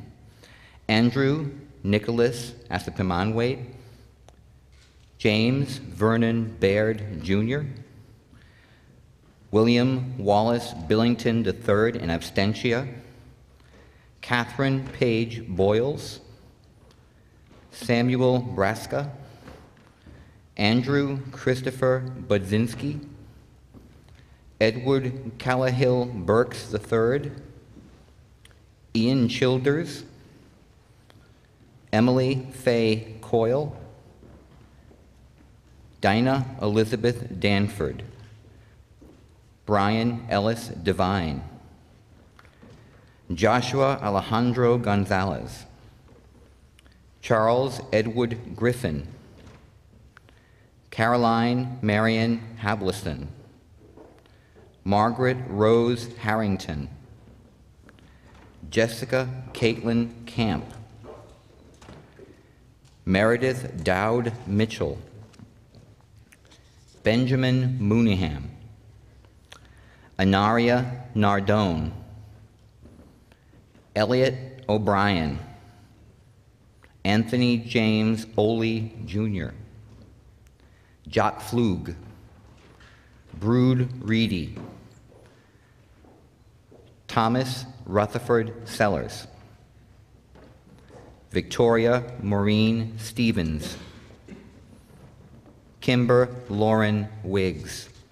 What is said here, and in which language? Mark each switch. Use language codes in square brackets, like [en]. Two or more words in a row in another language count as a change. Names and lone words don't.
[en] Andrew Nicholas Asapimanwait, James Vernon Baird Jr., William Wallace Billington III in absentia, Catherine Page Boyles, Samuel Braska, Andrew Christopher Budzinski, Edward Callahill Burks III, Ian Childers, Emily Faye Coyle, Dinah Elizabeth Danford, Brian Ellis Devine, Joshua Alejandro Gonzalez, Charles Edward Griffin, Caroline Marion Hableson, Margaret Rose Harrington, Jessica Caitlin Camp, Meredith Dowd Mitchell, Benjamin Mooneyham, Anaria Nardone, Elliot O'Brien, Anthony James Oley Jr., Jock Flug, Brood Reedy, Thomas Rutherford Sellers, Victoria Maureen Stevens, Kimber Lauren Wiggs.